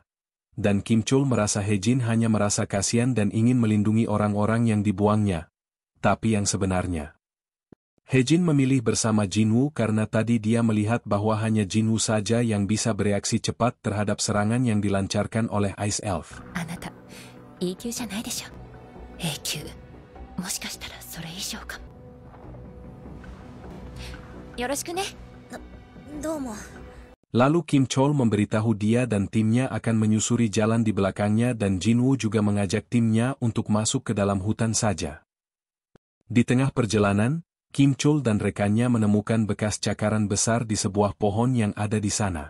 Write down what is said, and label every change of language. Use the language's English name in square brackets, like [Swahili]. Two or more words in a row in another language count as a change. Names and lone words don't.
[Indonesian] Dan Kim Chul merasa Hye-jin hanya merasa kasihan dan ingin melindungi orang-orang yang dibuangnya. Tapi yang sebenarnya, Hye-jin memilih bersama Jinwoo karena tadi dia melihat bahwa hanya Jinwoo saja yang bisa bereaksi cepat terhadap serangan yang dilancarkan oleh Ice Elf. [Japanese] Anata, EQ じゃないでしょ。AQ、もしかしたらそれ以上かも。よろしくね。どうも。 [Indonesian] Lalu Kim Chol memberitahu dia dan timnya akan menyusuri jalan di belakangnya, dan Jinwoo juga mengajak timnya untuk masuk ke dalam hutan saja. Di tengah perjalanan, Kim Chul dan rekannya menemukan bekas cakaran besar di sebuah pohon yang ada di sana.